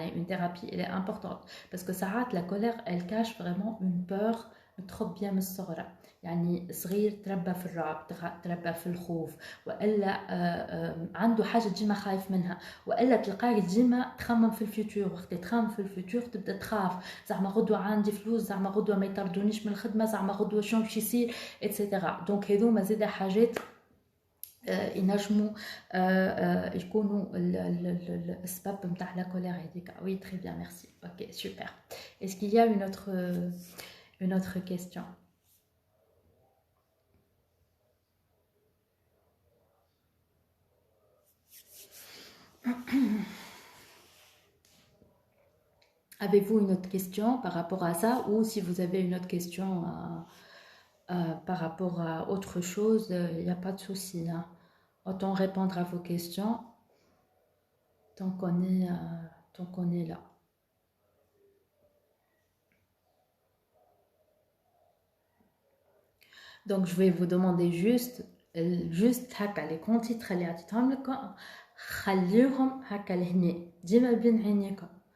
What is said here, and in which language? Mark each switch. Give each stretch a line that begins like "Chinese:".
French: Une thérapie, elle est importante parce que ça rate la colère, elle cache vraiment une peur trop bien
Arabic: من الصغرى. يعني صغير تربى في الرعب، تربى في الخوف، والا عنده حاجه ديما خايف منها، والا تلقاك ديما تخمم في الفيوتور. وقت تخمم في الفيوتور تبدا تخاف، زعما غدوه عندي فلوس، زعما غدوه ما يطردونيش من الخدمه، زعما غدوه شنو باش يصير اتسيتيرا. دونك هذوما زاده حاجات ينجموا يكونوا السبب نتاع لا كولير هذيك.
French: Oui, très bien, merci. Ok, super. Est-ce qu'il y a une autre question? Avez-vous une autre question par rapport à ça, ou si vous avez une autre question par rapport à autre chose, il n'y a pas de souci, hein. Autant répondre à vos questions tant qu'on est là. Donc je vais vous demander juste juste
Arabic: هكا
French: les grands titres
Arabic: اللي عطيتهم لك خليهم هكا لهنا ديما بين عينيكم.